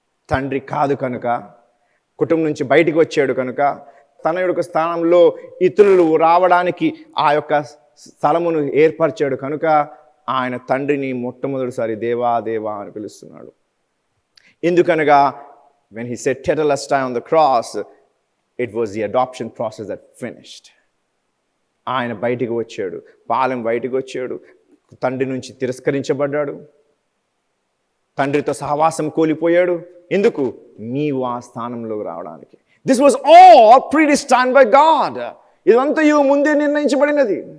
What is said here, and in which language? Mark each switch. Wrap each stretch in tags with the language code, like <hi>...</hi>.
<te>తండ్రి కాదు కనుక, కుటుంబం నుంచి బయటికి వచ్చాడు కనుక, తన యొక్క స్థానంలో ఇతరులు రావడానికి ఆ యొక్క స్థలమును ఏర్పరిచాడు కనుక ఆయన తండ్రిని మొట్టమొదటిసారి దేవా దేవా అని పిలుస్తున్నాడు.</te> <en>ఎందుకనగా when he said tetelestai on the cross, it was the adoption process that finished.</en> <te>ఆయన బయటికి వచ్చాడు, పాలెం బయటికి వచ్చాడు, తండ్రి నుంచి తిరస్కరించబడ్డాడు, తండ్రితో సహవాసం కోల్పోయాడు. ఎందుకు? నీవు ఆ స్థానంలోకి రావడానికి.</te> <en>This was all predestined by God.</en> <te>ఇదంతయు ముందే నిర్ణయించబడినది.</te>